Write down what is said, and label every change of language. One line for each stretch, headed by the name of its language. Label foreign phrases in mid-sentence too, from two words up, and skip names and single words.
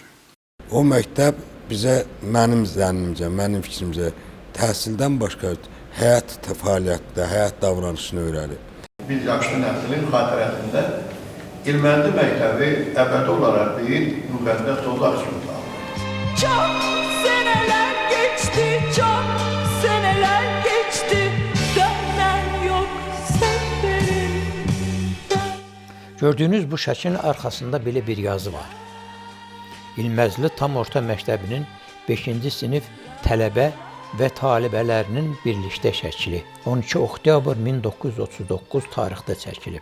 Azerbaijani: O məktəb bizə, mənim zənnimcə, mənim fikrimcə təhsildən başqa həyat fəaliyyətdə, həyat davranışını öyrədir. Biz yaşlı nəslin xatirəsində İlməzli məktəbi əbədi olaraq bir müqəddəs dozaq kimi qalır.
Turkish: Çok seneler geçti, çok seneler geçti, dönen yok seferimden.
Azerbaijani: Gördüyünüz bu şəklin arxasında belə bir yazı var. İlməzli Tam Orta Məktəbinin 5-ci sinif tələbə və talibələrinin birlikdə şəkli 12 oktyabr 1939 tarixdə çəkilib.